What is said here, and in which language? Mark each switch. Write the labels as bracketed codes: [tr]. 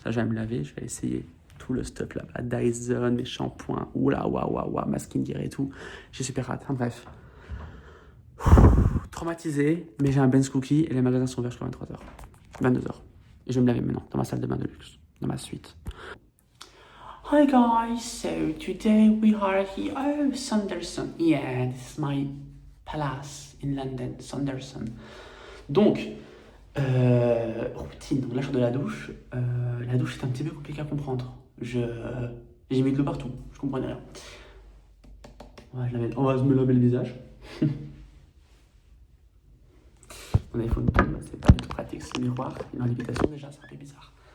[fr] Ça, je vais me laver, je vais essayer tout le stuff là-bas. Dyson, mes shampoings, oula, waouh, ma skincare et tout. J'ai super hâte, hein, bref. Traumatisé, mais j'ai un Ben's Cookie et les magasins sont ouverts jusqu'à 23h. 22h. Et je vais me laver maintenant, dans ma salle de bain de luxe, dans ma suite. [en] Hi guys, so today we are here. Oh, Sanderson. Yeah, this is my palace in London, Sanderson. [fr] Donc, routine. Donc là, je sors de la douche. La douche est un petit peu compliqué à comprendre. J'ai mis de l'eau partout, je comprenais rien. On va me laver le visage. Mon iPhone tombe, c'est pas du tout pratique, c'est le miroir. Une invitation déjà, c'est un peu bizarre.